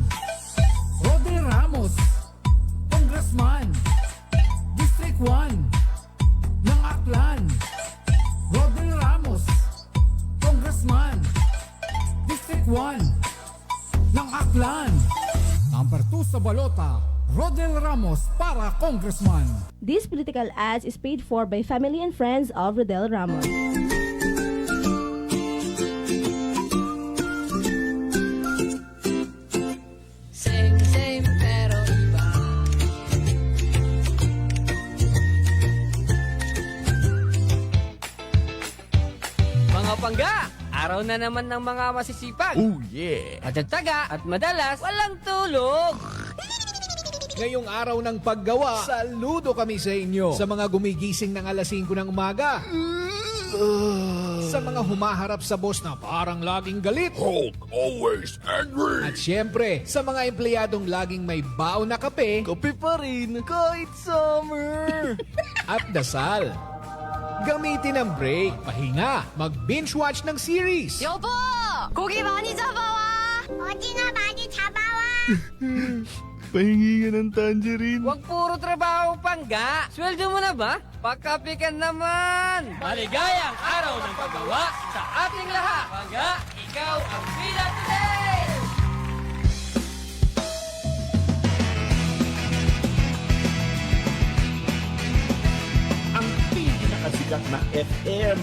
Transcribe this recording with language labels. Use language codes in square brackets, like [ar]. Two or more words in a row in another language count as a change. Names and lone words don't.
[tl] Rodel Ramos, Congressman, District 1 ng Aklan. Rodel Ramos, Congressman, District 1 ng Aklan. Number 2 sa balota, Rodel Ramos para Congressman. [en] This political ads is paid for by family and friends of Rodel Ramos. [tl] Same pero iba. Mga pangga, araw na naman ng mga masisipag. [en] Oh yeah! [tl] Matagtaga at madalas walang tulog. Ngayong araw ng paggawa, saludo kami sa inyo. Sa mga gumigising ng alas 5 ng umaga. Sa mga humaharap sa boss na parang laging galit. [en] Hulk, always angry. [tl] At syempre, sa mga empleyadong laging may baon na kape. Kape pa rin, kahit summer. At dasal. Gamitin ang break, pahinga, mag-binge watch ng series. [ko] 여보! 고기 많이 잡아와! 오징어 많이 잡아와! [tl] Pahingi ka ng tangerine. Huwag puro trabaho, pangga. Sweldo mo na ba? Pagkape ka naman. Maligayang araw ng paggawa sa ating lahat. Pangga, ikaw ang bida today! Ang pinakasikat na FM.